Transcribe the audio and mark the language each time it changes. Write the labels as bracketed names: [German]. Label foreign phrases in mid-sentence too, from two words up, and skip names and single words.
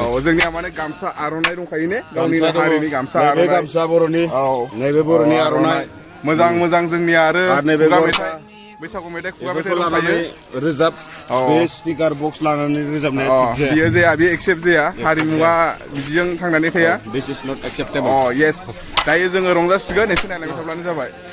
[Bodo] जोंनिया माने गामसा आर'नाइ दंखायो ने गावनि हारिनि गामसा बर'नि नैबे बर'नि आर'नाइ मोजां जोंनिया आरो बैसागु मेथाइ खुगा मेथाइ लानानै रोजाब बे [English] speaker box [Bodo] लानानै रोजाबनाया थिग जाया बियो जाया बे एक्सेप्ट जाया हारिमुआ बिदिजों थांनानै थाया [English] this is not acceptable [Bodo] येस दायो जोङो रंजासिगोन एसे नायलांबाय थाब्लानो जाबाय